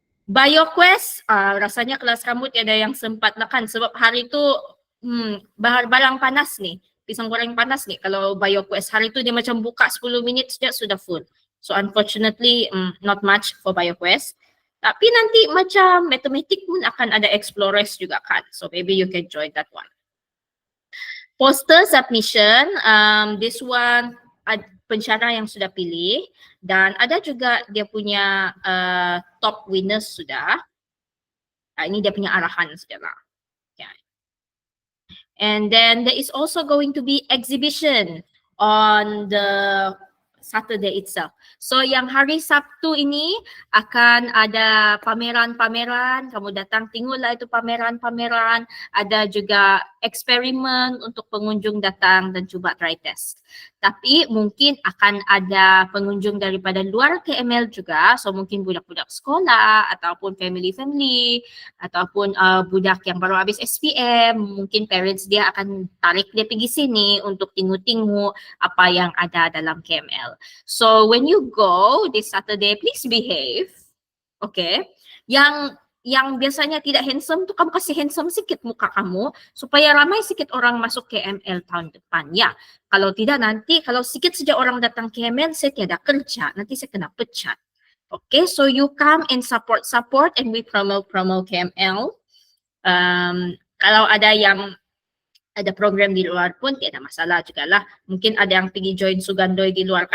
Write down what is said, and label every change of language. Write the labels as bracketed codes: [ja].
[ms] BioQuest, rasanya kelas kamu tiada yang sempat lah kan, sebab hari tu barang panas nih, pisang goreng panas nih. Kalau BioQuest hari tu dia macam buka 10 minit saja sudah full. [en] So unfortunately not much for BioQuest. [ms] Tapi nanti macam matematik pun akan ada explorers juga kan. [en] So maybe you can join that one. Poster submission, this one [ms] pensyarah yang sudah pilih dan ada juga dia punya top winners sudah. Ini dia punya arahan sudah lah. Yeah. [en] And then there is also going to be exhibition on the Saturday itself. [ms] So yang hari Sabtu ini akan ada pameran-pameran, kamu datang tengoklah itu pameran-pameran, ada juga eksperimen untuk pengunjung datang dan cuba try test. Tapi mungkin akan ada pengunjung daripada luar KML juga, so mungkin budak-budak sekolah ataupun family-family ataupun budak yang baru habis SPM, mungkin parents dia akan tarik dia pergi sini untuk tengok-tengok apa yang ada dalam KML. [en] So when you go this Saturday, please behave. [ms] Okay? Yang biasanya tidak handsome tu kamu kasih handsome sikit muka kamu supaya ramai sikit orang masuk KML tahun depan. Ya, kalau tidak nanti kalau sikit saja orang datang KML saya tiada kerja, nanti saya kena pecat. [en] Okay, so you come and support and we promote KML. [ms] Kalau ada yang ada program di luar pun tiada masalah juga lah. Mungkin ada yang pergi join Sugandoi di luar kan.